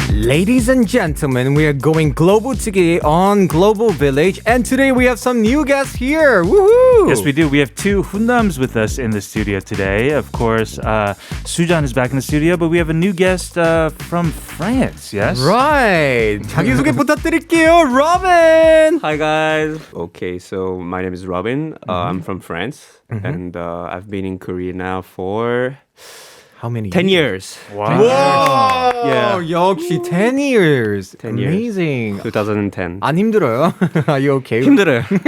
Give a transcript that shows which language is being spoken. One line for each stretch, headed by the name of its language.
English: Ladies and gentlemen, we are going global today on Global Village, and today we have some new guests here. Woohoo! Yes, we do. We have two Hunnams with us in the studio today. Of course, Sujan is back in the studio, but we have a new guest from France, yes? Right.
Korean: 자기소개 부탁드릴게요, Robin.
English: Hi guys. Okay, so my name is Robin. I'm from France, and I've been in Korea now for How many? 10 years. Wow. Whoa!
Korean: 역시
English: 10 years. 10 years. Amazing. 2010.
Korean: 안 힘들어요?
English: Are you okay?
Korean: 힘들어요.